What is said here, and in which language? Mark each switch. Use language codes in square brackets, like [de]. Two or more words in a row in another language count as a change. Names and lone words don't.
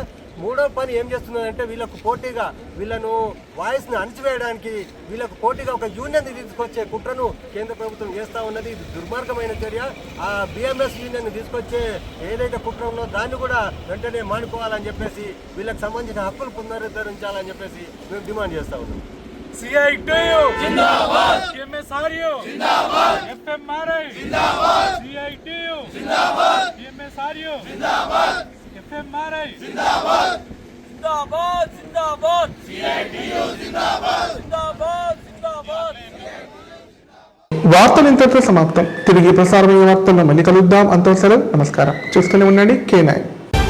[te] మూడో పని ఏం చేస్తున్నదంటే వీళ్ళకు పోటీగా వీళ్ళను వాయిస్ని అణచివేయడానికి వీళ్ళకు పోటీగా ఒక యూనియన్ తీసుకొచ్చే కుట్రను కేంద్ర ప్రభుత్వం చేస్తూ ఉన్నది. ఇది దుర్మార్గమైన చర్య. ఆ బిఎంఎస్ యూనియన్ తీసుకొచ్చే ఏదైతే కుట్ర ఉందో దాన్ని కూడా వెంటనే మానుకోవాలని చెప్పేసి వీళ్ళకి సంబంధించిన హక్కులు పునరుద్ధరించాలని చెప్పేసి మేము డిమాండ్ చేస్తూ ఉన్నాం. [hi] CITU जिंदाबाद, MSRU जिंदाबाद, FMRI जिंदाबाद, CITU जिंदाबाद, MSRU जिंदाबाद, FMRI जिंदाबाद, जिंदाबाद जिंदाबाद, CITU जिंदाबाद, जिंदाबाद जिंदाबाद. [te] వార్తలు ఇంతటితో సమాప్తం. తిరిగి ప్రసారమయ్యే వార్తల్లో మళ్ళీ కలుద్దాం. అంతవరకు సెలవు. నమస్కారం. చూస్తూనే ఉండండి K9.